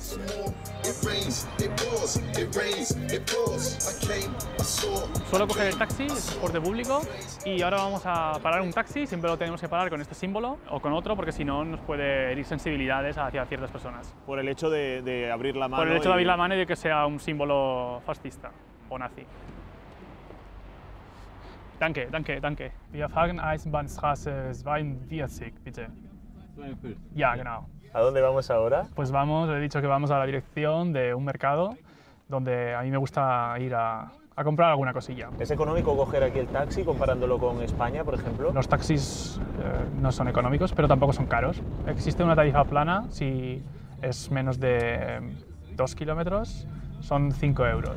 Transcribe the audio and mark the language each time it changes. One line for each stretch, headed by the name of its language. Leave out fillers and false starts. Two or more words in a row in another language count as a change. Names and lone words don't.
Spanish: Suelo coger el taxi, es transporte público, y ahora vamos a parar un taxi, siempre lo tenemos que parar con este símbolo o con otro, porque si no nos puede herir sensibilidades hacia ciertas personas. Por el hecho de abrir la mano. Por el hecho de y- abrir la mano y de que sea un símbolo fascista o nazi.
German: Danke, danke, danke. Wir fahren Eisenbahnstraße 42, bitte. Ja, genau.
Spanish: ¿A dónde vamos ahora? Pues vamos, he dicho que vamos a la dirección de un mercado donde a mí me gusta ir a comprar alguna cosilla. ¿Es económico coger aquí el taxi comparándolo con España, por ejemplo? Los taxis no son económicos, pero tampoco son caros. Existe una tarifa plana si es menos de 2 kilómetros, son 5 euros.